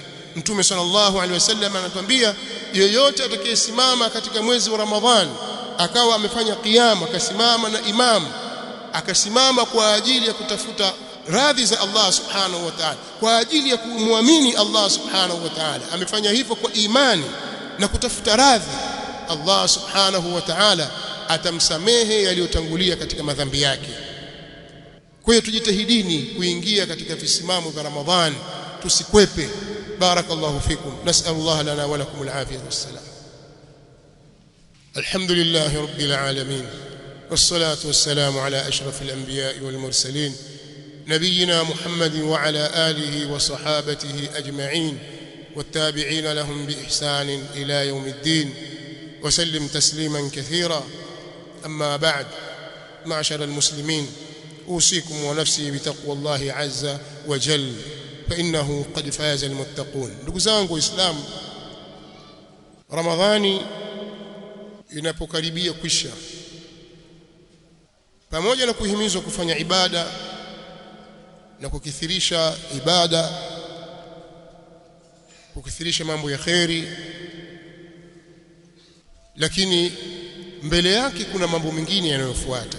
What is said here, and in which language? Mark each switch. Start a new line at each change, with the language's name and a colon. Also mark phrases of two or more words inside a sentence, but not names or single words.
Swahili: Mtume
Arabic: صلى الله عليه وسلم
Swahili: anatuambia yeyote atakayesimama katika mwezi wa Ramadhani akawa amefanya qiyam, akasimama na imam, akasimama kwa ajili ya kutafuta radhi za Allah
Arabic: سبحانه وتعالى,
Swahili: kwa ajili ya kumwamini Allah
Arabic: سبحانه وتعالى,
Swahili: amefanya hivyo kwa imani na kutafuta radhi, Allah
Arabic: سبحانه وتعالى
Swahili: atamsamehe yaliyotangulia katika madhambi yake. Kwa hiyo tujitahidini kuingia katika visimamo vya Ramadhani, tusikwepe.
Arabic: بارك الله فيكم. نسأل الله لنا ولكم العافية والسلام. الحمد لله رب العالمين. والصلاة والسلام على أشرف الأنبياء والمرسلين نبينا محمد وعلى آله وصحابته أجمعين والتابعين لهم بإحسان إلى يوم الدين وسلم تسليما كثيرا. أما بعد، معشر المسلمين، أوصيكم ونفسي بتقوى الله عز وجل فإنه قد فاز المتقون.
Swahili: ndugu zangu Islam, Ramadhani inapokaribia kwisha, pamoja na kuhimizwa kufanya ibada na kukithirisha ibada, kukithirisha mambo ya khairi, lakini mbele yake kuna mambo mengine yanayofuata.